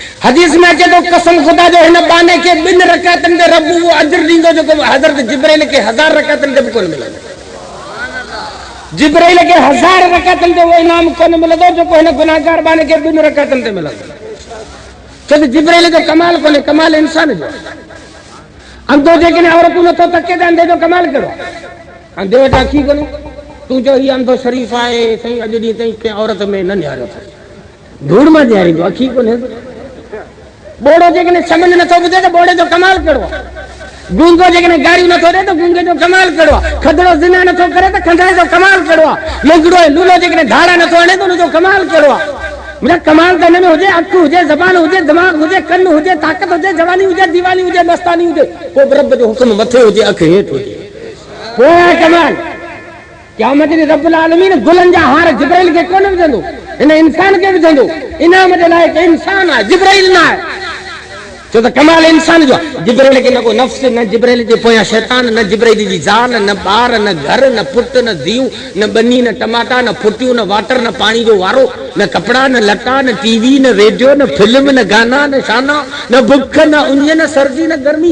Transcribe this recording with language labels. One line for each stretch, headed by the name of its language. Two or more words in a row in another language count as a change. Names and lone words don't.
Sindhi: हदीस में अचे तो कसम खुदा जो हिन बाने के 2 रकातन दे रब वो अजर दींदो जो हजरत जिब्राइल के 1000 रकातन दे कोन मिलंदो। जिब्राइल के 1000 रकातन दे वो इनाम कोन मिलंदो जो हिन गुनाहगार बाने के 2 रकातन दे मिलंदो। छो जिब्राइल जो कमाल कोने, कमाल इंसान जो अंधो जेकने औरतू न तो तके दे अंधे जो कमाल करो। अंधे वटा अखी कोने तू जो ही अंधो शरीफ आए सही अज दी तई के औरत में न न्यारो था धूड़ में न्यारी जो अखी कोने। बोड़ो जेकने समझ न तो बुझे तो बोड़े जो कमाल करो। गूंगो जेकने गाड़ी न तो दे तो गूंगे जो कमाल करो। खदड़ो जिना न तो करे तो खंडाए जो कमाल करो। लंगड़ो लूलो जेकने धाड़ा न तो आने तो जो कमाल करो। मुझे कमाल करने में हुजे अख हुजे जबान हुजे दिमाग हुजे कन हुजे ताकत हुजे जवानी हुजे दीवानी हुजे मस्तानी हुजे को रब जो हुक्म मथे हुजे अख हेठ हुजे पोया कमाल। क़यामत ॾींहुं
Arabic: ربّ العالمين
Sindhi: गुलन जा हार जिब्राइल के कोन विझंदो, इन इंसान के विझंदो। इनाम जे लाइ के इंसान आहे, जिब्राइल न आहे। छो त कमाल इंसान जो जिब्राइल के न को नफ्स, न जिब्राइल जे पोयां शैतान, न जिब्राइल जी ज़ाल, न ॿार, न घर, न पुट, न धीउ, न बनी, न टमाटा, न फुटियूं, न वाटर, न पानी जो वारो, न कपड़ा, न लटा, न टीवी, न रेडियो, न फिल्म, न गाना, न शाना, न बुख, न उंज, न सर्दी, न गर्मी।